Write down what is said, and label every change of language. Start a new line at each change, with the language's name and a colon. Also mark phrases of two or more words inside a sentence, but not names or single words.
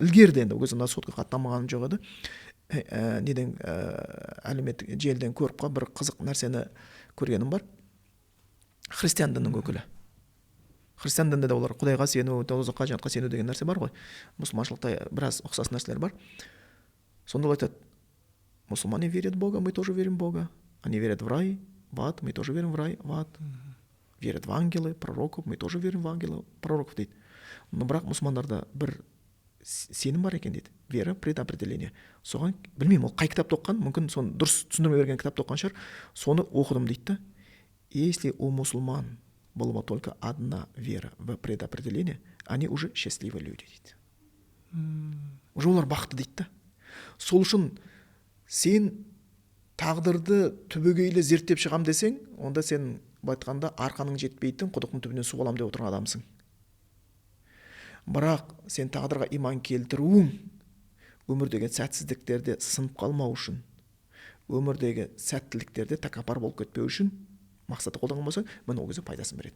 Kazakh: Ілгерде енді ол кезде сотқа қаттамағаным жоқ еді. Неден әлеуметтік желіден көріп қалып бір қызық нәрсені көргенім бар. Христиан дінінің өкілі. Христиан дінінде де олар Құдайға сену, тозаққа, жәннатқа сену деген нәрсе бар ғой. Мұсылманшылықта біраз ұқсас нәрселер бар. Сонда ол айтады,
Russian: мусульмане верят в Бога, мы тоже верим в Бога. Они верят в рай, в ад, мы тоже верим в рай, в ад. Верят в ангелы, пророков, мы тоже верим в ангелов, пророков дейді.
Kazakh: Но бірақ мұсылмандарда бір сенім бар екен дейді.
Russian: Вера, предопределение.
Kazakh: Соған, білмеймін, ол қай кітапты оққан, мүмкін соны дұрыс түсіндірмей берген кітапты оққан шығар. Соны оқыдым дейді да.
Russian: Если у мусульман была только одна вера в предопределение, они уже счастливые люди дейді.
Kazakh: Уже олар бақытты дейді да. Сол үшін сен тағдырды түбегейлі зерттеп шығам десең, онда сен айтқанда арқаның жетпейтін құдықтың түбінен су алам деп отырған адамсың. Бірақ сен тағдырға иман келтіруің өмірдегі сәтсіздіктерде сынып қалмау үшін, өмірдегі сәттіліктерде тәкаппар болып кетпеу үшін мақсатты қолданған болса, міне ол кезде пайдасын береді.